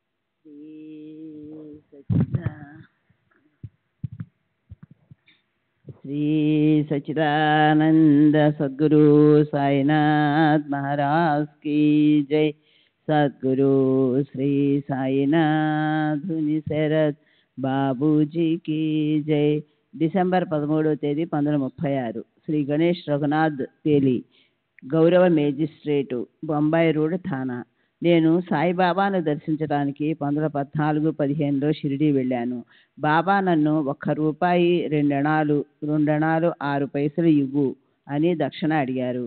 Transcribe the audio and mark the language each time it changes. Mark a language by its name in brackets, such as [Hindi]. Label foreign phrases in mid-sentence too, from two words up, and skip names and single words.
[Telugu] శ్రీ సచిదానంద [Hindi] श्री सच्चिदानंद सद्गुरु साईनाथ महाराज की जय। सद्गुरु श्री साईनाथ शरद బాబూజీ की जय। [Telugu] డిసెంబర్ 13వ తేదీ 1936 శ్రీ గణేష్ రఘునాథ్ తేలి, గౌరవ మేజిస్ట్రేటు, బొంబాయి రోడ్, థానా. నేను సాయిబాబాను దర్శించడానికి 1914-15లో షిరిడీ వెళ్ళాను. బాబా నన్ను 1 రూపాయి 2 అణాలు 2 అణాలు 6 పైసలు ఇవ్వు అని దక్షిణ అడిగారు.